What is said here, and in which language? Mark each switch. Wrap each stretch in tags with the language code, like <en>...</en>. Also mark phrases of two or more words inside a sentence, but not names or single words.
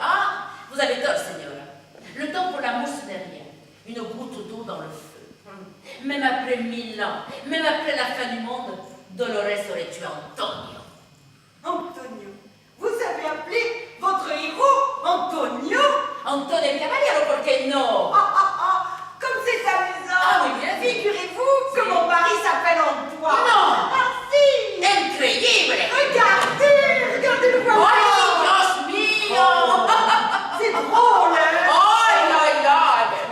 <fr>Ah, vous avez tort, Signora. Le temps pour l'amour, ce n'est rien. Une goutte d'eau dans le feu. Même après 1000 ans, même après la fin du monde, Dolores aurait tué Antonio. Antonio. Vous avez appelé votre héros Antonio?</fr> <it>Antonio il Cavaliero, perché no?</it> <fr>Comme c'est amusant. Ah oui, bien sûr. Figurez-vous que mon mari s'appelle Antoine. Non. Ah si. Incroyable! Regardez le voilà.</fr> <es>Ay, Dios mio!</es> <fr>C'est drôle, hein? Aïe!</fr>